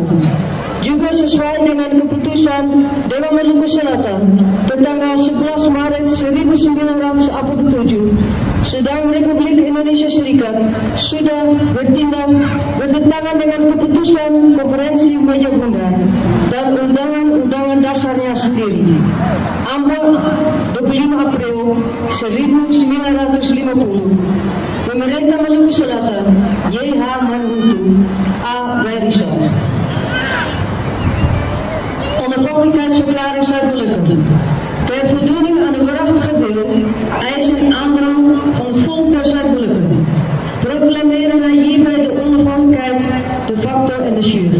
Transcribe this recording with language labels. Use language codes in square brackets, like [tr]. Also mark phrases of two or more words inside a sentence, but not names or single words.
[id] Juga sesuai dengan keputusan Dewan Maluku Selatan tanggal 11 Maret 1947, sedang Republik Indonesia Serikat sudah bertentangan dengan keputusan Konferensi Meja Bundar dan undangan-undangan dasarnya sendiri. Ambon 25 April 1950, pemerintah Maluku Selatan Y.H. Manhutu A. Werisson. [nl] Onafhankelijkheidsverklaring Zuid-Molukken. Ter voldoening aan de waarachtige wil, eis en aandrang van het volk der Zuid-Molukken, proclameren wij hierbij de onafhankelijkheid [la] de facto [nl] en [la] de jure.